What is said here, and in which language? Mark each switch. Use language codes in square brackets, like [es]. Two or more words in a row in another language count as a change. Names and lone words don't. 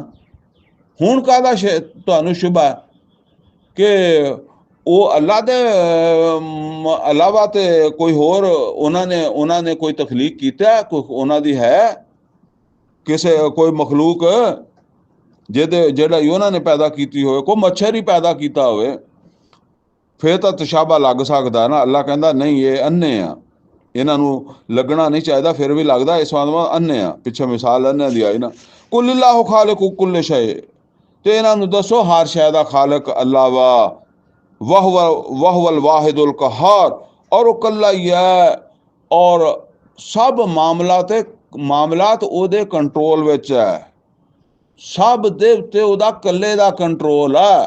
[pa] ਹੁਣ ਕਾਹਦਾ ਤੁਹਾਨੂੰ ਸ਼ੁਬਾ ਕਿ ਉਹ ਅੱਲਾ ਦੇ ਇਲਾਵਾ ਤੇ ਕੋਈ ਹੋਰ ਉਹਨਾਂ ਨੇ ਕੋਈ ਤਖਲੀਕ ਕੀਤਾ, ਕੋਈ ਉਹਨਾਂ ਦੀ ਹੈ ਕਿਸੇ ਕੋਈ ਮਖਲੂਕ ਜਿਹੜਾ ਉਹਨਾਂ ਨੇ ਪੈਦਾ ਕੀਤੀ ਹੋਵੇ। ਕੋਈ ਮੱਛਰ ਹੀ ਪੈਦਾ ਕੀਤਾ ਹੋਵੇ ਫਿਰ ਤਾਂ ਤਸ਼ਾਬਾ ਲੱਗ ਸਕਦਾ ਨਾ। ਅੱਲਾ ਕਹਿੰਦਾ ਨਹੀਂ ਇਹ ਅੰਨੇ ਆ, ਇਹਨਾਂ ਨੂੰ ਲੱਗਣਾ ਨਹੀਂ ਚਾਹੀਦਾ, ਫਿਰ ਵੀ ਲੱਗਦਾ। ਇਸ ਵਾਰ ਅੰਨੇ ਆ। ਪਿੱਛੇ ਮਿਸਾਲ ਅੰਨਿਆਂ ਦੀ ਆਈ ਨਾ। [ar] قل الله خالق كل شيء, [pa] ਤੇ ਇਹਨਾਂ ਨੂੰ ਦੱਸੋ ਹਰ ਸ਼ੈ ਦਾ ਖਾਲਕ ਅੱਲਾ ਵਾ, [ar] وهو الواحد القهار, [pa] ਔਰ ਉਹ ਇਕੱਲਾ ਹੀ ਹੈ, ਔਰ ਸਭ ਮਾਮਲਾਤ ਉਹਦੇ ਕੰਟਰੋਲ ਵਿੱਚ ਹੈ, ਸਭ ਦੇ ਉੱਤੇ ਉਹਦਾ ਇਕੱਲੇ ਦਾ ਕੰਟਰੋਲ ਹੈ।